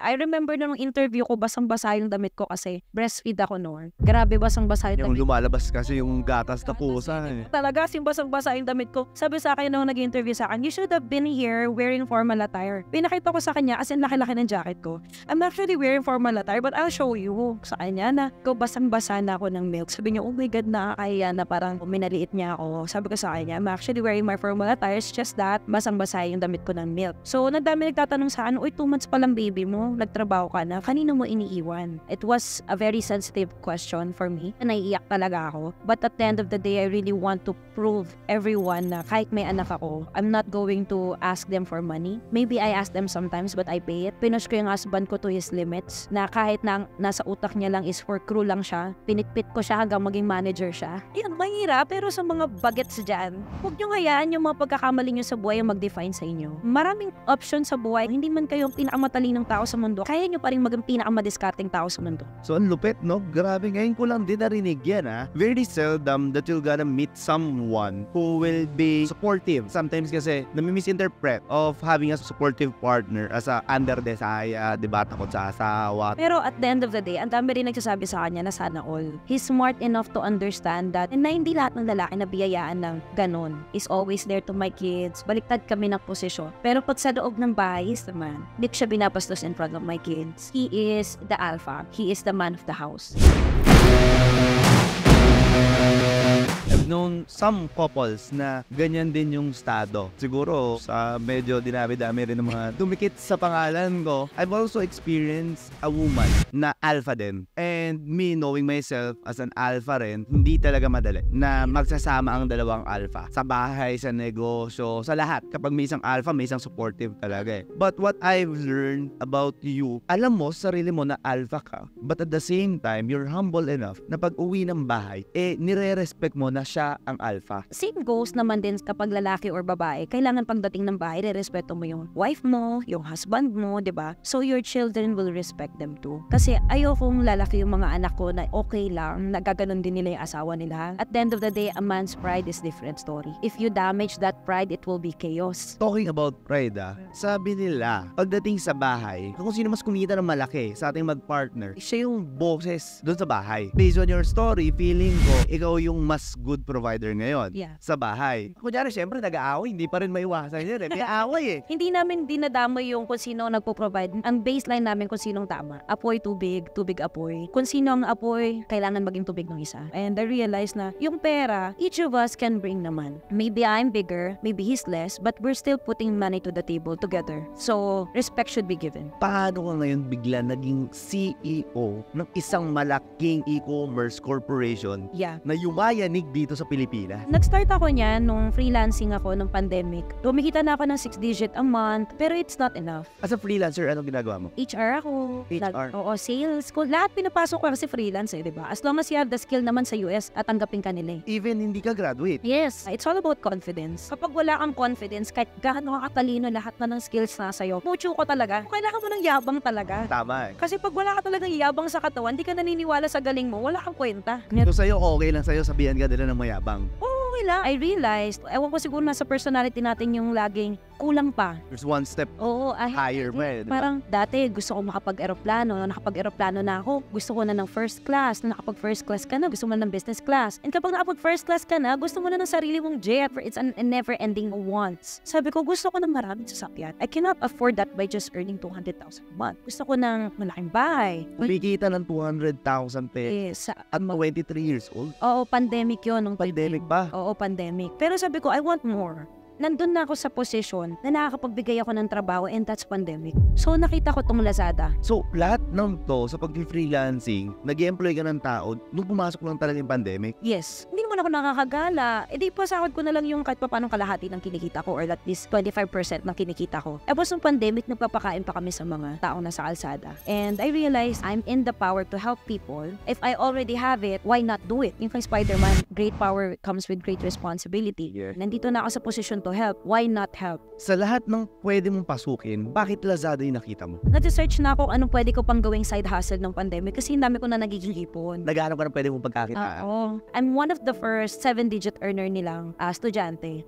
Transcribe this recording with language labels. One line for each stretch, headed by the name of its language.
Filipino: I remember nung interview ko, basang-basa yung damit ko kasi breastfeed ako noon. Grabe, basang-basa yung damit. Yung lumalabas kasi yung gatas na pusa Talaga, basang-basa yung damit ko. Sabi sa akin nung nag-interview sa akin,
English: you should have been here wearing formal attire.
Filipino: Pinakita ko sa kanya, as in laki-laki ng jacket ko.
English: I'm actually wearing formal attire, but I'll show you.
Filipino: Sa kanya na, basang-basa na ako ng milk. Sabi niya, oh my God, nakakaya na parang minaliit niya ako. Sabi ko sa kanya,
English: I'm actually wearing my formal attire, it's just that
Filipino: basang-basa yung damit ko ng milk. So, nagdami nagtatanong sa akin, 2 months pa lang baby mo, nagtrabaho ka na, kanino mo iniiwan?
English: It was a very sensitive question for me.
Filipino: Naiiyak talaga ako.
English: But at the end of the day, I really want to prove everyone
Filipino: na kahit may anak ako,
English: I'm not going to ask them for money. Maybe I ask them sometimes, but I pay it.
Filipino: Pinush ko yung husband ko to his limits, na kahit na nasa utak niya lang is for crew lang siya, pinitpit ko siya hanggang maging manager siya. Yan, mahirap, pero sa mga bagets dyan, huwag nyo hayaan yung mga pagkakamali nyo sa buhay yung mag-define sa inyo. Maraming options sa buhay, hindi man kayo ang pinakamatalinong tao sa mundo, kaya nyo pa rin maging pinakamadiskarteng tao sa mundo. So, ang lupit, no? Grabe, ngayon ko lang din narinig yan, ha?
English: Very seldom that you're gonna meet someone who will be supportive. Sometimes kasi, nami-misinterpret of having a supportive partner as a underdesaya, diba?
Filipino: Takot sa asawa. Pero at the end of the day, ang dami rin nagsasabi sa kanya na sana all.
English: He's smart enough to understand that
Filipino: na hindi lahat ng lalaki na biyayaan ng ganon
English: is always there to my kids.
Filipino: Baliktad kami ng posisyon. Pero pag sa loob ng bahay, naman, hindi ko siya binapastos
English: in front of my kids. He is the alpha. He is the man of the house. I've known some couples na ganyan din yung estado.
Filipino: Siguro sa medyo dinami-dami rin ng mga dumikit sa pangalan ko.
English: I've also experienced a woman na alpha din. And me knowing myself as an alpha
Filipino: rin, hindi talaga madali na magsasama ang dalawang alpha. Sa bahay, sa negosyo, sa lahat. Kapag may isang alpha, may isang supportive talaga eh.
English: But what I've learned about you,
Filipino: alam mo sarili mo na alpha ka.
English: But at the same time, you're humble enough
Filipino: na pag uwi ng bahay, nire-respect mo na siya ang alpha. Same goes naman din kapag lalaki or babae. Kailangan pagdating ng bahay, re-respeto mo yung wife mo, yung husband mo, diba?
English: So your children will respect them too.
Filipino: Kasi ayokong lalaki yung mga anak ko na okay lang, nagaganon din nila yung asawa nila.
English: At the end of the day, a man's pride is different story. If you damage that pride, it will be chaos.
Filipino: Talking about pride, sabi nila, pagdating sa bahay, kung sino mas kumita ng malaki sa ating mag-partner, siya yung boses doon sa bahay. Based on your story, feeling ko, ikaw yung mas good provider ngayon sa bahay. Kunyari, syempre, nag-aaway, hindi pa rin maiwasan yun eh. May aaway eh. Hindi namin dinadamay yung kung sino nagpo-provide. Ang baseline namin kung sinong tama. Apoy tubig apoy. Kung sino ang apoy, kailangan maging tubig ng isa.
English: And I realized
Filipino: na yung pera,
English: each of us can bring naman. Maybe I'm bigger, maybe he's less, but we're still putting money to the table together. So, respect should be given.
Filipino: Paano ka ngayon bigla naging CEO ng isang malaking e-commerce corporation na yumayanig dito dito sa Pilipinas? Nag-start ako niyan nung freelancing ako nung pandemic. Kumikita na ako ng 6 digit a month, pero
English: it's not enough.
Filipino: As a freelancer, anong ginagawa mo? HR ako. HR? Oo, sales. Lahat pinapasok ko kasi freelance di ba?
English: As long as you have the skill
Filipino: naman sa US at tanggapin ka nila Even hindi ka graduate.
English: Yes, it's all about confidence.
Filipino: Kapag wala kang confidence, kahit gaano ka katalino, lahat na ng skills na sa'yo, mucho ko talaga. Kailangan mo ng yabang talaga. Tama Kasi pag wala ka talagang yabang sa katawan, di ka naniniwala sa galing mo, wala kang kwenta. So sa'yo, okay lang sa'yo, sabihan ka nila ng mayabang. Okay lang.
English: I realized,
Filipino: ewan ko siguro nasa personality natin yung laging kulang pa.
English: There's one step
Filipino: Oo, higher pa eh, di ba? Parang dati gusto ko makapag-aeroplano. Nakapag-aeroplano na ako, gusto ko na ng first class. Nung nakapag-first class ka na, gusto mo na ng business class. And kapag nakapag-first class ka na, gusto mo na ng sarili mong jet.
English: It's a never-ending wants.
Filipino: Sabi ko, gusto ko ng maraming sasakyan.
English: I cannot afford that by just earning 200,000 a month.
Filipino: Gusto ko ng malaking bahay. Kumikita ng 200,000 pesos
English: Yes. at 23 years old.
Filipino: Oo, pandemic yun. Nung Pandemic pa. Oo, pandemic. Pero sabi ko,
English: I want more.
Filipino: Nandun na ako sa posisyon na nakakapagbigay ako ng trabaho
English: and that's pandemic.
Filipino: So nakita ko tong Lazada. So, lahat ng to sa pag-freelancing, nag-employ ka ng tao, nung pumasok lang talaga yung pandemic. Yes. Hindi naman ako nakakagala. E di pasahod ko na lang yung kahit pa paano kalahati ng kinikita ko or at least 25% ng kinikita ko. Tapos nung pandemic, nagpapakain pa kami sa mga taong nasa kalsada.
English: And I realized I'm in the power to help people. If I already have it, why not do it? Yung kay Spider-Man, great power comes with great responsibility. Yeah.
Filipino: Nandito na ako sa posisyon
English: to help. Why not help?
Filipino: Sa lahat ng pwede mong pasukin, bakit Lazada yung nakita mo? Nag-search na ako anong pwede ko pang gawing side hustle ng pandemic kasi dami ko na nagiging ipon. Naghahanap ka ng pwede mong pagkakitaan.
English: Oo. I'm one of the first 7-digit earner
Filipino: nilang estudyante.